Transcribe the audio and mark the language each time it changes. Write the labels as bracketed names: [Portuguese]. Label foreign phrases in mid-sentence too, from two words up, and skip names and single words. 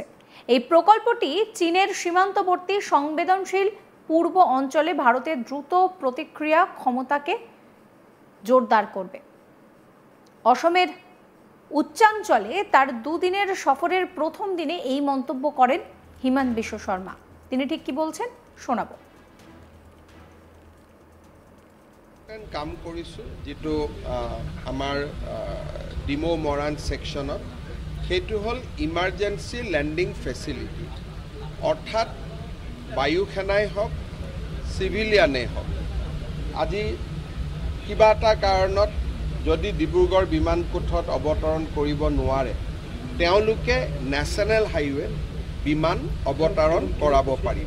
[Bangla] এই প্রকল্পটি চীনের সীমান্তবর্তী সংবেদনশীল পূর্ব অঞ্চলে ভারতের দ্রুত প্রতিক্রিয়া ক্ষমতাকে জোরদার করবে। অসমের উচ্চাঞ্চলে তার দুদিনের সফরের প্রথম দিনে এই মন্তব্য করেন হিমন্ত বিশ্ব শর্মা। তিনি ঠিক কি বলছেন শোনাবো। [Assamese] কাম কৰিছোঁ যেটো আমাৰ ডিমো মৰাণ সেকশনত সেইটো হ'ল [English] emergency landing facility, [Assamese] অৰ্থাৎ বায়ু সেনাই হওক সিভিলিয়ানে হওক আজি কিবা এটা কাৰণত যদি ডিব্ৰুগড় বিমানপথত অৱতৰণ কৰিব নোৱাৰে তেওঁলোকে [English] national highway [Assamese] বিমান অৱতৰণ কৰাব পাৰিব।